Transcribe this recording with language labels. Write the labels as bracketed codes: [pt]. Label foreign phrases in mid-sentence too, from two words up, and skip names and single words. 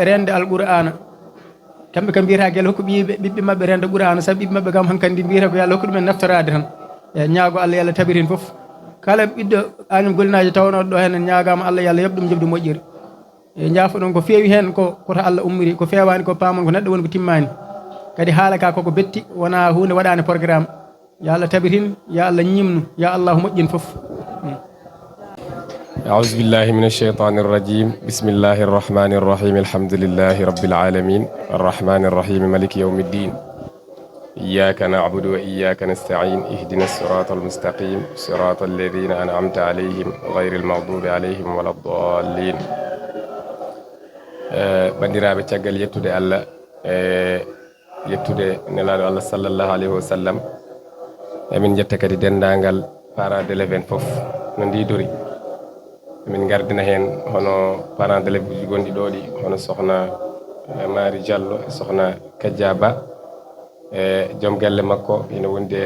[ff] rende Alqur'ana kamɓe kam mbiyata gel hokku ɓiɓɓe mabɓe rende Qur'ana sabi ɓiɓɓe mabɓe kam hankkandi mbiyata ko yo Allah hokku ɗumen naftorade tan e ñaago Allah yo Allah tabirin foof kala ɓiɗɗo Agname Goly najo tawnoɗo ɗo hen en ñaagama Allah yo Allah yoɓ ɗum jobdi moƴƴiri e jaafo ɗon ko feewi hen koto Allah ummiri ko fewani ko pamon ko neɗɗo woni ko timmani kadi haala ka koko betti wona hunde waɗani programme yo Allah tabirin yo Allah ñimnu yo Allah moƴƴin foof [ar] أعوذ بالله من الشيطان الرجيم بسم الله الرحمن الرحيم الحمد لله رب العالمين الرحمن الرحيم مالك يوم الدين إياك نعبد وإياك نستعين اهدنا الصراط المستقيم صراط الذين أنعمت عليهم غير المغضوب عليهم ولا الضالين [ff] bandiraɓe caggal yettude Allah yettude nelaɗo Allah [ar] صلى الله عليه وسلم [ff] emin jetta kadi dendagal [fr] parents d'élèves [ff] fof no ndidori min gardina hen hono [fr] parents d'élèves [ff] uji gonɗi ɗo ɗi hono sohna Mari Diallo e sohna Kadja Ba e joom galle makko ina wondi e